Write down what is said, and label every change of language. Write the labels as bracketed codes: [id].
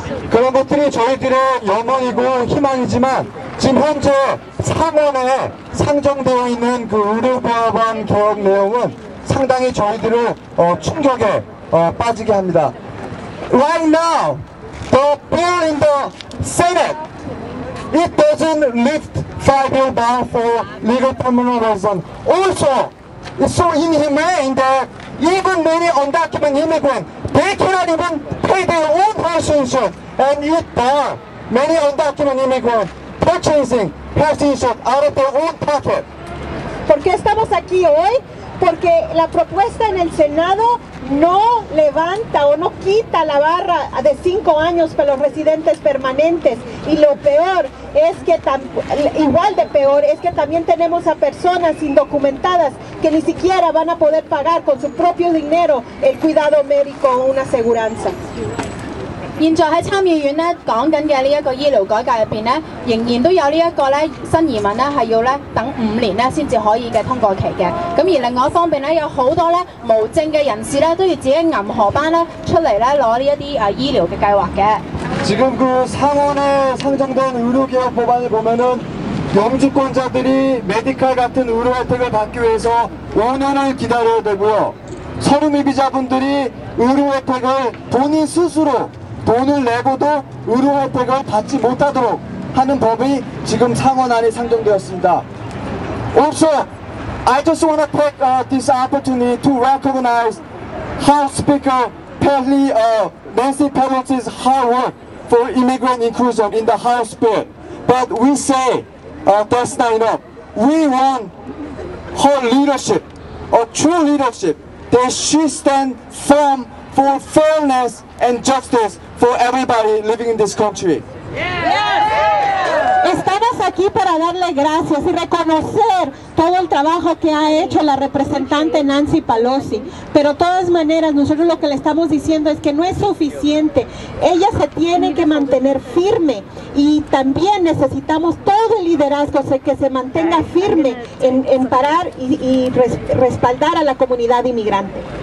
[ko] 그런 것들이 저희들의 염원이고 희망이지만 지금 현재 상원에 상정되어 있는 그 의료보호관 개혁 내용은 상당히 저희들을 충격에 빠지게 합니다. [en] Right now, the bill in the Senate, it doesn't lift 5-year ban for legal permanent residence. Also, it's so inhumane that even many undocumented immigrants, they cannot even pay their own health insurance, and it bars many undocumented immigrants purchasing health insurance out of their own pocket. [es] ¿Por qué estamos aquí hoy? Porque la propuesta en el Senado no levanta o no quita la barra de 5 años para los residentes permanentes. Y lo peor es que, igual de peor, es que también tenemos a personas indocumentadas que ni siquiera van a poder pagar con su propio dinero el cuidado médico o una aseguranza. [yue] 現在喺參議院咧講緊嘅呢一個醫療改革入邊咧，仍然都有呢一個咧新移民咧係要咧等5年咧先至可以嘅通過期嘅。咁而另外一方面咧，有好多咧無證嘅人士咧都要自己揞荷包咧出嚟咧攞呢一啲醫療嘅計劃嘅。 [ko] 지금 그 상원에 상정된 의료개혁 법안을 보면은 영주권자들이 메디칼 같은 의료 혜택을 받기 위해서 5년을 기다려야 되고요. 서류미비자분들이 의료 혜택을 본인 스스로 돈을 내고도 의료 혜택을 받지 못하도록 하는 법이 지금 상원안에 상정되었습니다. [en] Also, I just want to take this opportunity to recognize House Speaker Nancy Pelosi's hard work for immigrant inclusion in the House bill. But we say that's not enough. We want her leadership, a true leadership, that she stand firm for fairness and justice for everybody living in this country. [es] Estamos aquí para darle gracias y reconocer todo el trabajo que ha hecho la representante Nancy Pelosi, pero de todas maneras nosotros lo que le estamos diciendo es que no es suficiente. Ella se tiene que mantener firme y también necesitamos todo el liderazgo que se mantenga firme en parar y respaldar a la comunidad inmigrante.